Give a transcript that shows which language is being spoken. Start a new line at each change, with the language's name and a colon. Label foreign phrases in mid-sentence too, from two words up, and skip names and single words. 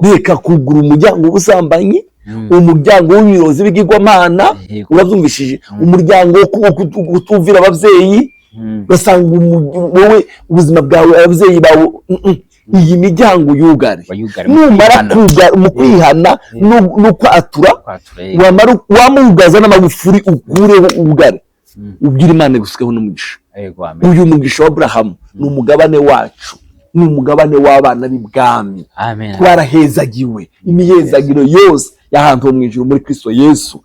Rundi: Reka kugura umuryango w'ubusambanyi, umuryango w'imirozi b'igigwamana, uravyumvishije, umuryango wo kutumvira abavyeyi, basanga wowe ubuzima bwawe abavyeyi bawe. Iyi miryango yugare. Numara kugara mu kwihana no kwatura, wamugaza n'amagufuri ukureho ubugare. Ubwira Imana gusukeho n'umugisha. Uyu mugisha wa Abrahamu ni umugabane wacu, ni umugabane w'abana b'ibwami. Twarahezagiwe imihezagiro yose y'ahantu mu ijuru muri Kristo Yesu.